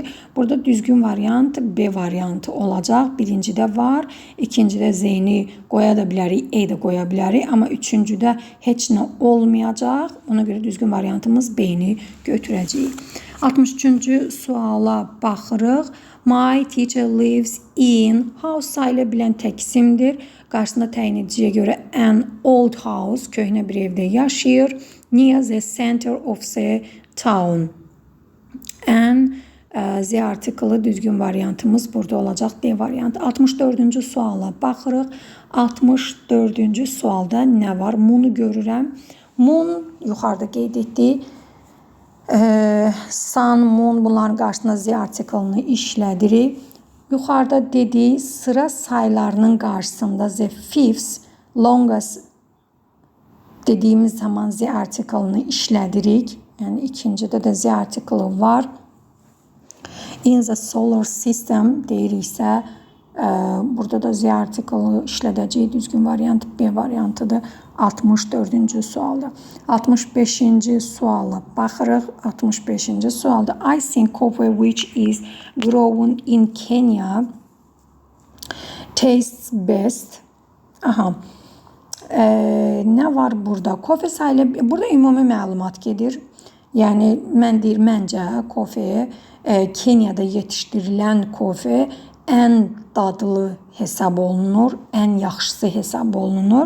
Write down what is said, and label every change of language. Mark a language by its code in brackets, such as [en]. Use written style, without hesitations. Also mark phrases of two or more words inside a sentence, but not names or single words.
[az] Burada düzgün variant B variantı olacaq. Birincidə var, ikincidə z-ni qoya da bilərik, də qoya bilərik. Amma üçüncüdə heç nə olmayacaq. Ona görə düzgün variantımız B-ni götürəcəyik. 63-cü suala baxırıq. [en] My teacher lives in. [az] House sayıla bilən tək isimdir. Qarşısında təyin ediciyə görə [en] an old house, [az] köhnə bir evdə yaşayır. [en] Near the center of the town. [az] An Z artiklı düzgün variantımız burada olacaq. D variantı. 64-cü suala baxırıq. 64-cü sualda nə var? Moon'u görürəm. Moon yuxarıda qeyd etdik. [en] Sun, moon [az] bunların qarşısında Z artiklını işlədirik. Yuxarıda dediği sıra sayılarının qarşısında [en] the fifth longest [az] dediğimiz zaman Z artiklını işlədirik. Yəni ikincidə də Z artiklı var. [en] In the solar system [az] deyiriksə, burada da Z artiklı işlədəcək düzgün variant B variantıdır. 64-cü sualda. 65-ci suala baxırıq. 65-ci sualda [en] I think coffee which is grown in Kenya tastes best. [az] Aha. Nə var burada? Kofe sayılı, burada ümumi məlumat gedir. Yəni mən deyir, məncə kofe Kenyada yetişdirilən kofe ən dadlı hesab olunur, ən yaxşısı hesab olunur.